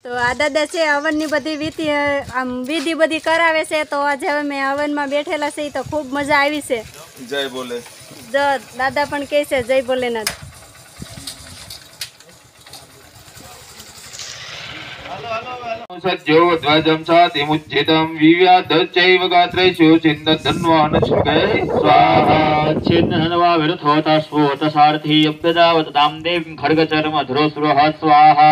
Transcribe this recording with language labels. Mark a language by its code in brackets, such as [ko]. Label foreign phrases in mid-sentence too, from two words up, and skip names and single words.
[gu] તો આ દાદા છે હવનની બધી વિધિ બધી કરાવે છે તો આજે અમે હવનમાં બેઠેલા છે તો ખૂબ મજા આવી છે. જય બોલે. દાદા પણ કહે છે જય ભોલેનાથ. [sa] सज्जो ध्वजं सातिमुच्चितं विव्याधश्चैव गात्रेषु छिन्दधन्वानश्रुगे स्वाहा. छिन्नधन्वा विरुद्धोतस्वोतसारथी अप्यदावत तां देवीं खड्गचर्मधुरोऽसुरः स्वाहा.